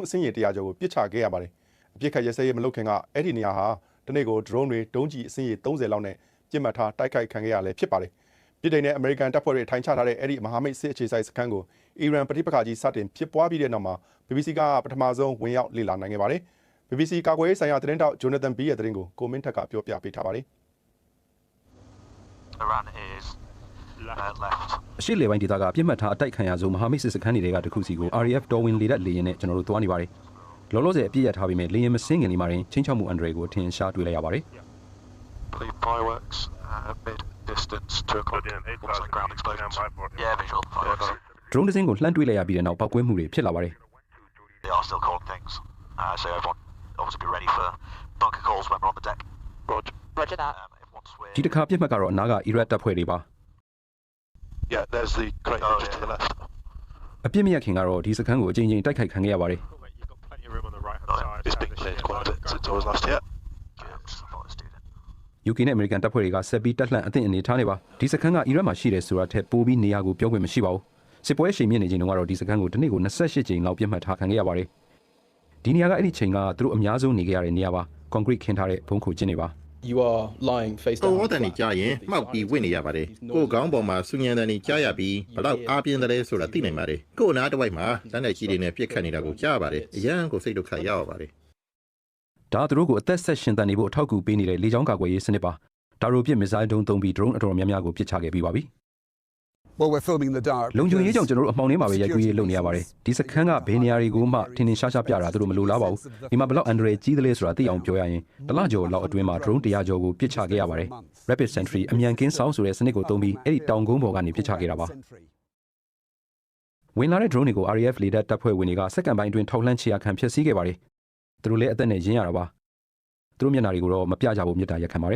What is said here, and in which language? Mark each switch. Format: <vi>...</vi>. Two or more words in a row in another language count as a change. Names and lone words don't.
<my>အစင်းရေ100ကျော်ကိုပစ်ချခဲ့ရပါတယ်။အပစ်ခတ်ရစဲရေးမလုပ်ခင်ကအဲ့ဒီနေရာဟာတနေ့ကို drone တွေတုံးကြီးအစင်းရေ30လောက်နဲ့ပြစ်မှတ်ထားတိုက်ခိုက်ခံခဲ့ရလဲဖြစ်ပါတယ်။ပြည်ထောင်နဲ့အမေရိကန်တပ်ဖွဲ့တွေထိုင်ချထားတဲ့အဲ့ဒီမဟာမိတ်စစ်အခြေစိုက်စခန်းကိုအီရန်ပဋိပက္ခကြီးစတင်ဖြစ်ပွားပြီးတဲ့နောက်မှာ BBC ကပထမဆုံးဝင်ရောက်လေ့လာနိုင်ခဲ့ပါတယ်။ BBC ကာကွယ်ရေးဆိုင်ရာသတင်းတောက် Jonathan B ရဲ့သတင်းကိုကိုမင်းထက်ကပြောပြပေးထားပါတယ်။</my> <en>Iran is left.</en> <my>အရှိလေပိုင်းဒေသကပြစ်မှတ်ထားအတိုက်ခံရဆုံးမဟာမိတ်စစ်စခန်းတွေကတခုစီကို RAF တော်ဝင်လေတပ်လေယာဉ်နဲ့ကျွန်တော်တို့သွားနေပါတယ်။လောလောဆယ်အပြည့်ရထားပြီးမဲ့လေယာဉ်မစင်းခင်လေးမှာရင်ချင်းချောက်မှုအန်ဒရယ်ကိုအထင်ရှားတွေ့လိုက်ရပါတယ်။</my> <en>Fireworks mid distance 2 o'clock. Ground explosions. Yeah, visual fireworks.</en> <my>drone တစ်စင်းကိုလှမ်းတွေ့လိုက်ရပြီးတဲ့နောက်ပောက်ကွဲမှုတွေဖြစ်လာပါတယ်။</my> <en>They are still calling things. So everyone obviously be ready for bunker calls when we're on the deck. Roger that.</en> <my>ဒီတစ်ခါပြစ်မှတ်ကတော့အနားကအီရတ်တပ်ဖွဲ့တွေပါ</my> <en>Yeah, there's the crane just to the left.</en> <my>အပြစ်မရခင်ကတော့ဒီစခန်းကိုအကြိမ်ကြိမ်တိုက်ခိုက်ခံခဲ့ရပါတယ်</my> <en>It's been cleared quite a bit since I was last here.</en> <my>UK နဲ့ American တပ်ဖွဲ့တွေကဆက်ပြီးတက်လှမ်းအသင့်အနေထားနေပါဒီစခန်းကအီရတ်မှာရှိတယ်ဆိုတာထက်ပိုပြီးနေရာကိုပြောခွင့်မရှိပါဘူးစစ်ပွဲရှိန်မြင့်နေချိန်တုန်းကတော့ဒီစခန်းကိုတစ်နေ့ကို28ကြိမ်လောက်ပြစ်မှတ်ထားခံခဲ့ရပါတယ်ဒီနေရာကအဲ့ဒီချိန်ကသူတို့အများဆုံးနေခဲ့ရတဲ့နေရာပါကွန်ကရစ်ခင်းထားတဲ့ဘုံခုကျင်းတွေပါ</my> <en>You are lying face down.</en> <my>ဟောတန်နေကြားရင်မှောက်ပြီးဝင့်နေရပါတယ်ကိုယ်ကောင်းပေါ်မှာဆူညံတန်နေကြားရပြီးဘလောက်အားပြင်းတယ်ဆိုတာသိနိုင်ပါတယ်ကိုယ်နားတစ်ဝိုက်မှာတန်းတဲ့ကြီးတွေနဲ့ပြစ်ခတ်နေတာကိုကြားရပါတယ်အရန်ကိုစိတ်ဒုက္ခရောက်ရပါတယ် ဒါသူတို့ကိုအသက်ဆက်ရှင်သန်နေဖို့အထောက်အကူပေးနေတဲ့လေကြောင်းကာကွယ်ရေးစနစ်ပါဒါရိုပစ်မစ်ဇိုင်းဒုံးသုံးပြီး drone အတော်များများကိုပစ်ချခဲ့ပြီးပါပြီ</my> <en>Well, we're filming the dark.</en> <my>လုံခြုံရေးကြောင့်ကျွန်တော်တို့အမှောင်ထဲမှာပဲရိုက်ကူးရေးလုပ်နေရပါတယ်ဒီစခန်းကဘယ်နေရာတွေကိုမှထင်ထင်ရှားရှားပြတာသူတို့မလိုလားပါဘူးဒီမှာဘယ်လောက်အန်ဒရယ်ကြီးသလဲဆိုတာသိအောင်ပြောရရင်တလကျော်လောက်အတွင်းမှာ drone 100ကျော်ကိုပစ်ချခဲ့ရပါတယ် Rapid Sentry အမြန်ကင်းဆောင်ဆိုတဲ့စနစ်ကိုသုံးပြီးအဲ့ဒီတောင်ကုန်းပေါ်ကနေပစ်ချခဲ့တာပါဝင်လာတဲ့ drone တွေကို RAF လေတပ်တပ်ဖွဲ့ဝင်တွေကစက္ကန့်ပိုင်းအတွင်းထောက်လှမ်းချေရခံဖျက်ဆီးခဲ့ပါတယ်သူတို့လည်းအသက်နဲ့ရင်းရတာပါသူတို့မျက်နှာတွေကိုတော့မပြကြဘူးမြစ်တာရက်ခံပါတယ်</my>